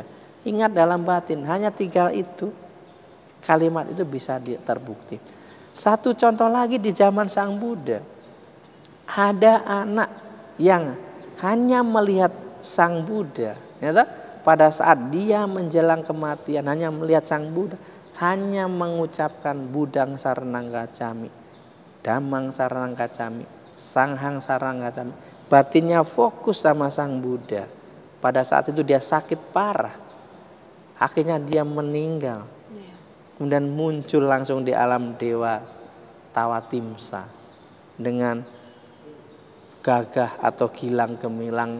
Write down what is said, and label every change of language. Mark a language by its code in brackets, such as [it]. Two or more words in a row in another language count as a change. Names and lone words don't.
[id] Ingat dalam batin, hanya 3 itu, kalimat itu bisa terbukti. Satu contoh lagi di zaman Sang Buddha. Ada anak yang hanya melihat Sang Buddha, ya, pada saat dia menjelang kematian hanya melihat Sang Buddha, hanya mengucapkan [pi] Budang Saranang Gacchami, Dhammang Saranang Gacchami, Sanghang Saranang Gacchami. [id] Batinnya fokus sama Sang Buddha. Pada saat itu dia sakit parah. Akhirnya dia meninggal. Kemudian muncul langsung di alam dewa Tawatimsa dengan gagah atau gilang gemilang.